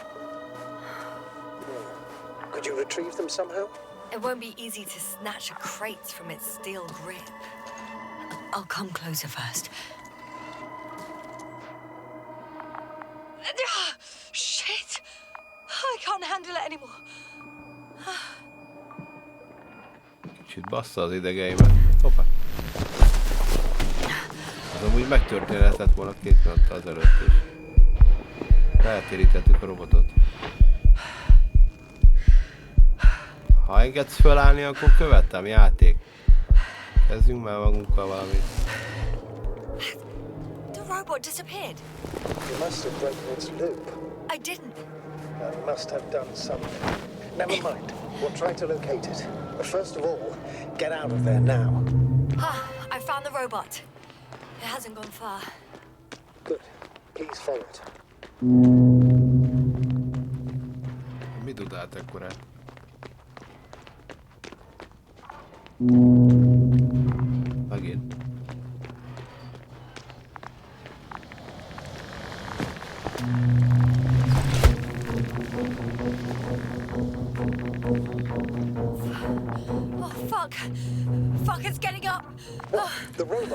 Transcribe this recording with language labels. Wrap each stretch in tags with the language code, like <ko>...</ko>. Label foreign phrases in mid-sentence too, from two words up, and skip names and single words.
<en>Could you retrieve them somehow? It won't be easy to snatch a crate from its steel grip. I'll come closer first. Shit! I can't handle it anymore.</en> <hu>Kicsit bassza az idegeimet. Hoppá. Az amúgy megtörténhetett volna 2 nappal azelőtt is. Feltérítettük a robotot. Ha engedsz fölállni, akkor követem, játék. Kezdjünk már magunkkal valamit.</hu> <en>The robot disappeared. You must have broken its loop. I didn't. You must have done something. Never mind. We'll try to locate it. But first of all, get out of there now. I found the robot. It hasn't gone far. Good. Please follow it.</en> <hu>Mi dudált ekkora? Megint.</hu> <en>Oh, fuck. Fuck, it's getting up. What? The robot?</en>